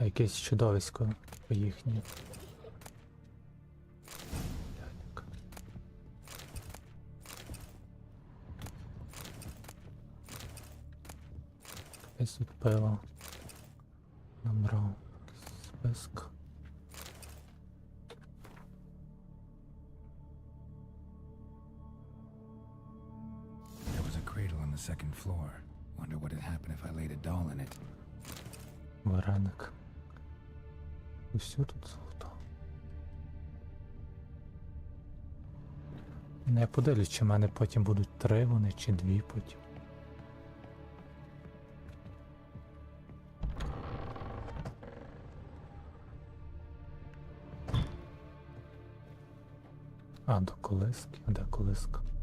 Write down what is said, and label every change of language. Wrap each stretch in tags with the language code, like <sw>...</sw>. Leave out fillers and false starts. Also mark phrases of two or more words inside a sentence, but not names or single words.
<uk>А якесь чудовисько їхнє. Якесь тут пиво. Набрав список.</uk> <en>There was a cradle on the second floor. Wonder what would happen if I laid a doll in it.</en> <uk>Вареник. Усю тут золото. Ну, я подивлюсь, чи в мене потім будуть 3 вони, чи 2 потім. А, до колиски. А де колиска?</uk>